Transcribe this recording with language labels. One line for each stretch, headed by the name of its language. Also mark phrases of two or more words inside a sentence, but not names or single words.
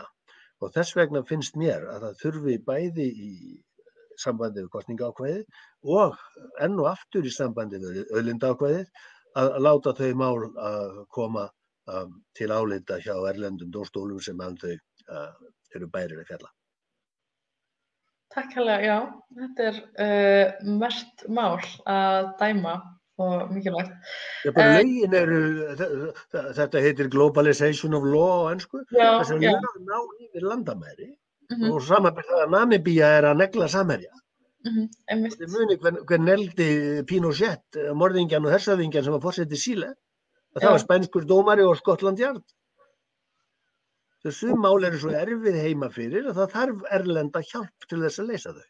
Icelandic: Og þess vegna finnst mér að það þurfi bæði í sambandi við kosningaákvæðið og enn og aftur í sambandi við auðlindaákvæðið að láta þau mál koma til álita hjá erlendum dómstólum sem þau eru bærir að fjalla. Takk hérlega, já. Þetta er merkt mál að dæma og mikilvægt. Já, bara lögin eru, þetta heitir
English: globalization of law
Icelandic: á ensku, þess að lög ná yfir landamæri og samanber það að Namibía er að negla samherja Einmitt. Þið muni hver neldi Pinochet, morðingjan og hershöfðingjan sem var forseti Síle. Það var spænskur dómari og Scotland Yard. Þessu mál eru svo erfið heima fyrir að það þarf erlenda hjálp til þess að leysa þau.